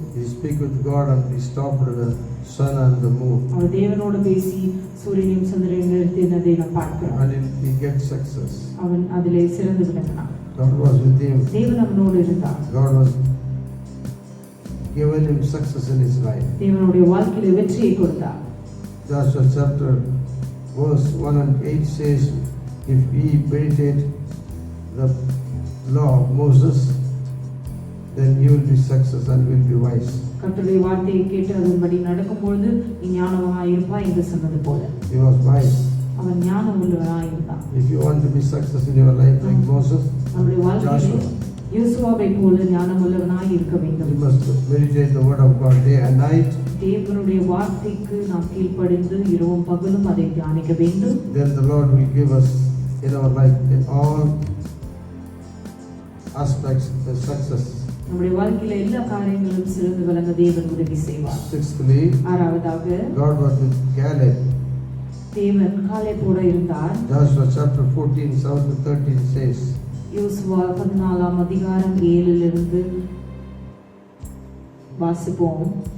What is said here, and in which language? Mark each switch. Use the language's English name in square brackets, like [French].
[English] he speak with God and he stopped the sun and the moon. [Tamil] அவர் தேவனோடு பேசி சூரியனையும் சந்திரனையும் நிறுத்தினதை நாம் பார்க்கிறோம். [English] And he get success. [Tamil] அவன் அதிலே சிறந்து விளங்கினான். [English] God was with him. [Tamil] தேவன் அவனோடு இருந்தார். [English] God was given him success in his life. [Tamil] தேவனுடைய வாழ்க்கையிலே வெற்றியை கொடுத்தார். [English] Joshua chapter verse 1 and 8 says, if we meditate the law of Moses, then you will be success and will be wise. [Tamil] கர்த்தருடைய வார்த்தையை கேட்டு அதன்படி நடக்கும்பொழுது நீ ஞானவானாய் இருப்பாய் என்று சொன்னது போல [English] He was wise. [Tamil] அவன் ஞானம் உள்ளவனாய் இருந்தான். [English] If you want to be success in your life like Moses, [Tamil] நம்முடைய வாழ்க்கையிலே யோசுவாவை போல ஞானம் உள்ளவனாய் இருக்க [English] you [Tamil] வேண்டும். [English] must meditate the word of God day and night. [Tamil] தேவனுடைய வார்த்தைக்கு நாம் கீழ்ப்படிந்து இரவும் பகலும் அதை தியானிக்க வேண்டும். [English] Then the Lord will give us in our life in all aspects the success. [Tamil] நம்முடைய வாழ்க்கையில எல்லா காரியங்களும் சிறந்து விளங்க தேவன் உதவி செய்வார். [English] Sixthly, [Tamil] ஆறாவதாக [English] God was with Caleb. [Tamil] தேவன் காலேபோடு இருந்தார். [English] Joshua chapter 14 7 to 13 says, [Tamil] யோசுவா 14ஆம் அதிகாரம் 7 வாசிப்போம்.